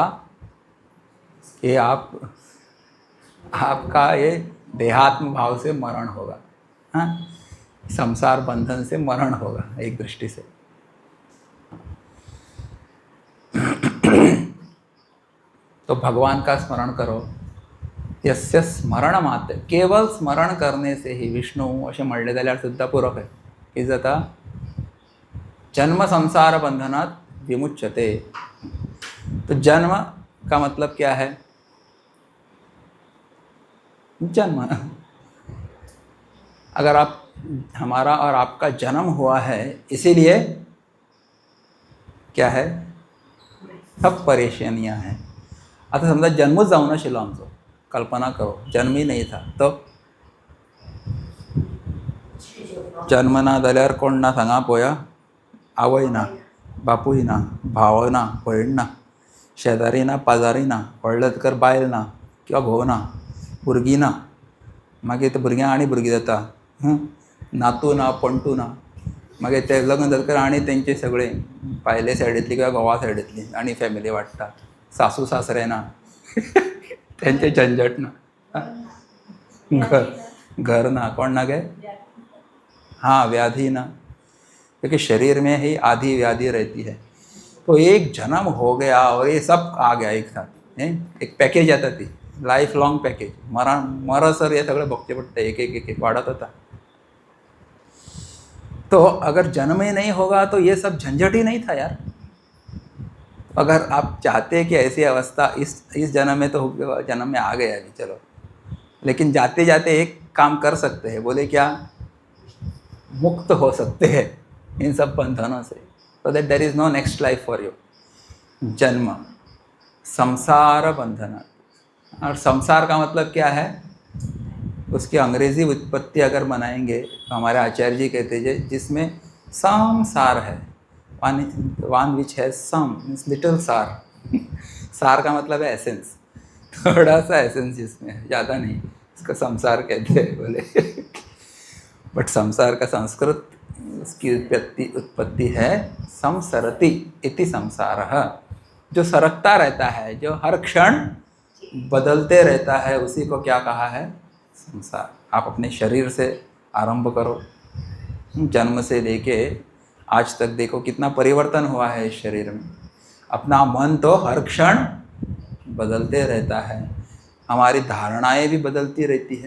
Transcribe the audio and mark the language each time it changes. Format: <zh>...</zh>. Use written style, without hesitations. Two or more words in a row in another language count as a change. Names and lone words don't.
<hi>ये आपका ये देहात्म भाव से मरण होगा। हाँ, संसार बंधन से मरण होगा एक दृष्टि से। तो भगवान का स्मरण करो।</hi> <sa>यस्य स्मरण मात्र,</sa> <hi>केवल स्मरण करने से ही</hi> <kok>विष्णू असे म्हणले जाल्यार सुद्धा पूरक आहे की</kok> <sa>जाता जन्म संसार बंधनात विमुच्यते।</sa> <hi>तो जन्म का मतलब क्या है? जन्म। अगर आप, हमारा और आपका जन्म हुआ है, इसीलिए क्या है? सब परेशानियां हैं।</hi> <kok>आता समजा जन्मच जाऊन आशिल्लो आमचो,</kok> <hi>कल्पना करो जन्म ही नहीं था, तो</hi> <kok>जन्म ना जाल्यार कोण ना सांगा पळोवया? आवय ना, बापूय ना, भाव ना, भयण ना, शेजारी ना, पाजारी ना, व्हडलेकर बायल ना किंवा घोव ना, भुरगीं ना, मागीर ते भुरग्यां आनी भुरगीं जाता, नातू ना, पणटू ना, मागीर ते लग्न जातकर आनी तेंचे सगळे पायले सायडींतली किंवा घोवा सायडींतली आनी फॅमिली वाडटा, सासू सासरे ना, तेंचे झंझट ना, घर ना,</kok> <hi>कौन ना गए? हाँ, व्याधि ना, क्योंकि शरीर में ही आधी व्याधि रहती है। तो एक जन्म हो गया और ये सब आ गया एक साथ, एक पैकेज आता थी,</hi> <en>life long package.</en> <kok>मरसर ये सगळे भोगचे पडटे, एक एक एक वाढत होता।</kok> <hi>तो अगर जन्म ही नहीं होगा तो ये सब झंझट ही नहीं था यार। अगर आप चाहते हैं कि ऐसी अवस्था इस जन्म में, तो जन्म में आ गया अभी, चलो, लेकिन जाते जाते एक काम कर सकते हैं। बोले क्या? मुक्त हो सकते हैं इन सब बंधनों से,</hi> <en>so that there is no next life for you।</en> <hi>जन्म संसार बंधन, और संसार का मतलब क्या है? उसकी अंग्रेजी उत्पत्ति अगर बनाएंगे तो हमारे आचार्य जी कहते हैं जिसमें संसार है,</hi> <en>one which</en> <hi>है</hi> <en>some means little</en> <hi>सार। सार का मतलब है एसेंस, थोड़ा सा एसेंस जिसमें है, ज़्यादा नहीं, इसका संसार कहते हैं बोले। बट संसार का संस्कृत उसकी उत्पत्ति है</hi> <sa>संसरति इति संसारः,</sa> <hi>जो सरकता रहता है, जो हर क्षण बदलते रहता है, उसी को क्या कहा है? संसार। आप अपने शरीर से आरंभ करो, जन्म से लेके आज तक देखो कितना परिवर्तन हुआ है इस शरीर में। अपना मन तो हर क्षण बदलते रहता है, हमारी धारणाएं भी बदलती रहती है।</hi>